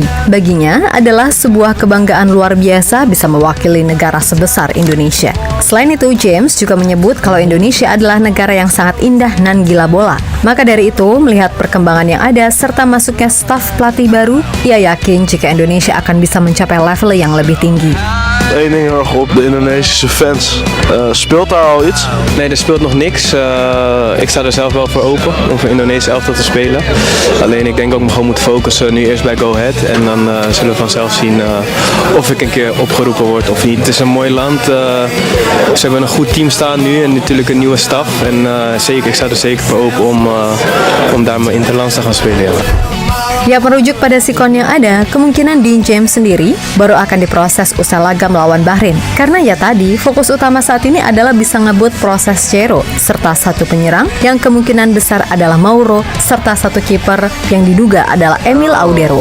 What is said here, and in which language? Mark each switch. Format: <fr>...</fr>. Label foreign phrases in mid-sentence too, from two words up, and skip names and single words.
<id>Baginya adalah sebuah kebanggaan luar biasa bisa mewakili negara sebesar Indonesia. Selain itu, James juga menyebut kalau Indonesia adalah negara yang sangat indah dan gila bola. Maka dari itu, melihat perkembangan yang ada serta masuknya staf pelatih baru, ia yakin jika Indonesia akan bisa mencapai level yang lebih tinggi.</id> <nl>Eén ding heel erg op, de Indonesische fans. Speelt daar al iets? Nee, er speelt nog niks. Ik sta er zelf wel voor open om voor Indonesië elftal te spelen. Alleen ik denk ook gewoon moet focussen nu eerst bij Go Ahead. En dan zullen we vanzelf zien of ik een keer opgeroepen word of niet. Het is een mooi land. Ze hebben een goed team staan nu en natuurlijk een nieuwe staf. En zeker, ik sta er zeker voor open om daar mijn interlands te gaan spelen. Ja.</nl> <id>Ya, merujuk pada sikon yang ada, kemungkinan Dean James sendiri baru akan diproses usai laga melawan Bahrain. Karena ya tadi, fokus utama saat ini adalah bisa ngebut proses Jairo, serta satu penyerang yang kemungkinan besar adalah Mauro, serta satu kiper yang diduga adalah Emil Audero.</id>